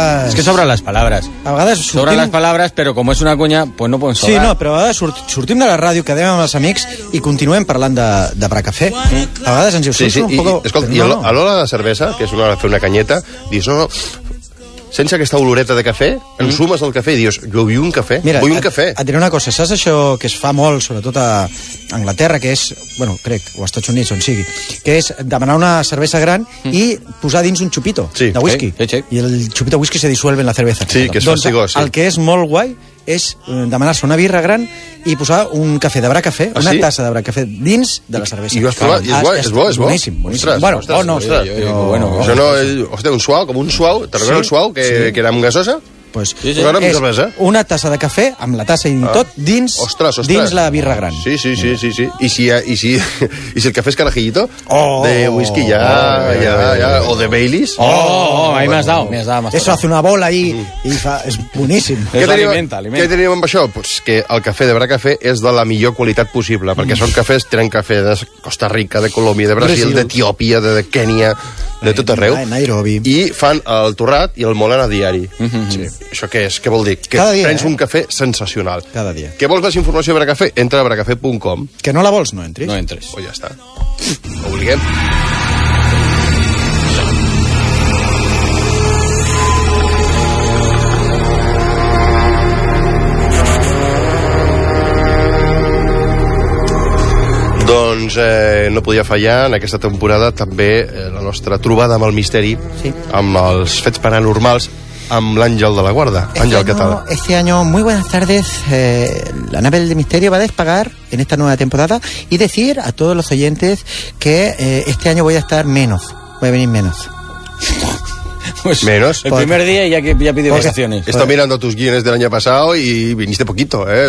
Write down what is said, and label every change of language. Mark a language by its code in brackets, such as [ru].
[es] Es que sobran las palabras. [ca] A vegades surtim... [es] Sobran las palabras, pero como es una cuña, pues no pueden sobrar. [ca] Sí, no, pero a vegades surtim de la ràdio, quedem amb els amics i continuem parlant de Bracafé. Mm. A vegades ens diu, sí, [es] un poco... [ca] Escolta, no. A l'hora de la cervesa, que és una hora de fer una canyeta, dius, no, sense aquesta oloreta de cafè, ensumes el cafè i dius, jo vull un cafè, mira, vull un cafè. Et diré una cosa, saps això que es fa molt, sobretot a Anglaterra, que és, bueno, crec, o als Estats Units, on sigui, que és demanar una cervesa gran i posar dins un xupito de whisky. Sí. I el xupito de whisky se dissolve en la cervesa. Sí, que és fàcil. El que és molt guai és demanar-se una birra gran i posar un cafè de Bracafé, una tassa de Bracafé dins de la cervesa. I ho has provat, i és bo. Boníssim. Bueno, ostres, un suau, com un suau, te recordes el suau, que era amb gasosa? Pues sí, sí. És cervesa. Una tassa de cafè amb la tassa i tot dins, ostres. Dins la birra gran. Sí. I si el cafè és carajillito, de whisky o de Baileys. [es] Ahí bueno, m'has dado. Eso hace una bola ahí y [ca] fa, es boníssim. Què teníem amb això? Pues que el cafè de Bracafé és de la millor qualitat possible, perquè són cafès, tenen cafè de Costa Rica, de Colòmbia, de Brasil, d'Etiòpia, de Kènia, de tot arreu. Nairobi. I fan el torrat i el molen a diari. Això què és? Què vol dir? Que cada dia, prens un cafè sensacional. Cada dia. Què vols més informació de Bracafé? Entra a bracafé.com. Que no la vols, no entris. No entris. O ja està. Ho obliguem. doncs no podia fallar en aquesta temporada també la nostra trobada amb el misteri, sí, amb els fets paranormals, amb l'Àngel de la Guarda. Àngel, què tal? [es] Este año, muy buenas tardes. La nave del misterio va a despegar en esta nueva temporada y decir a todos los oyentes que este año voy a estar menos, voy a venir menos. Pues menos. El primer día ya pidió vacaciones. Estoy mirando tus guiones del año pasado y viniste poquito, ¿eh?